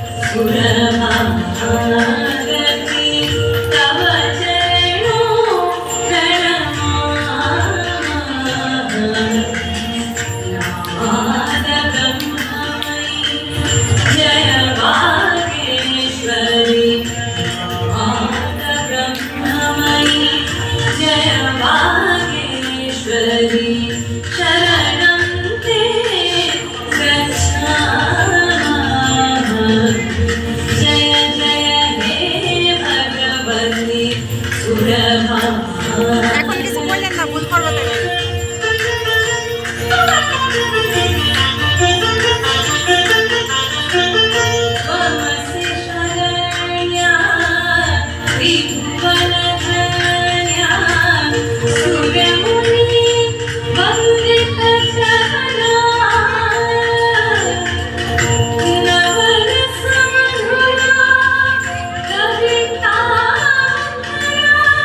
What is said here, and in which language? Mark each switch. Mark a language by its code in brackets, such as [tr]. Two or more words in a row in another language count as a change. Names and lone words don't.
[sa] सुरहारति तव चरणों नाद ब्रह्ममयि जय वागेश्वरी नाद ब्रह्ममयि जय वागेश्वरी शरणं ते गच्छामः जय जय हे भगवति सुरहारति [bn] এখন কিছু বললেন না ভুল করবো তাই [sa] त्वमसि शरण्या त्रिभुवनधन्या सूर्यमुनि वन्दितचरणा नवरसमधुरा कवितामृता